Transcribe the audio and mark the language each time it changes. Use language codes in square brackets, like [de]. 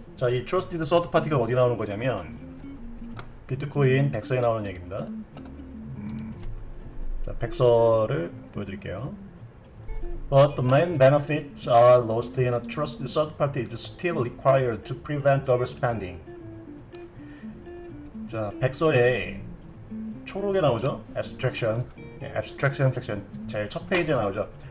[ko] 이 트러스티드 서드 파티가 어디 나오는 거냐면 비트코인 백서에 나오는 얘기입니다. 백서를 보여드릴게요. [en] But the main benefits are lost in a trusted third party is still required to prevent double spending. [ko] 백서에 초록에 나오죠? Abstraction section 제일 첫 페이지에 나오죠.